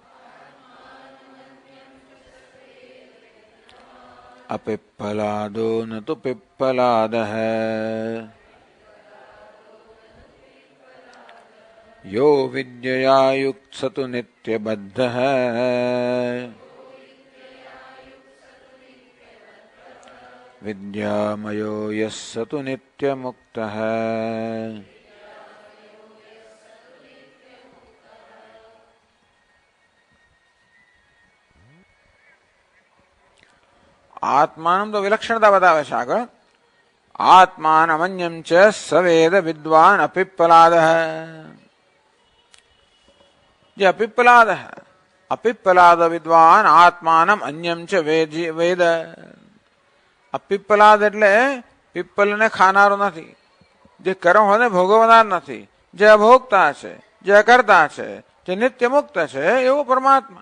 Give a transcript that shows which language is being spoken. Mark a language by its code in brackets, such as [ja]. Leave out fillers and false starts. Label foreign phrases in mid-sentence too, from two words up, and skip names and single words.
[sa] અપિપ્પલાદો ન તો પિપ્પલાદઃ यो विद्यया युक्त स तु नित्यबद्धः विद्यामयो यः स तु नित्यमुक्तः। [gu] आत्मानं તો વિલક્ષણતા બતાવે છે આગળ. [sa] आत्मानमन्यं च सवेद विद्वान अपिप्पलादः. જે અપિપ્પલાદ અપિપ્પલાદ વિદ્વાન આત્માનમ અન્યમ ચ વેદ. [gu] અપિપ્પલાદ એટલે પીપલને ખાનારો નથી, જે કર્મ હોય ભોગવનાર નથી, જે અભોગતા છે, જે અકર્તા છે, જે નિત્ય મુક્ત છે એવો પરમાત્મા.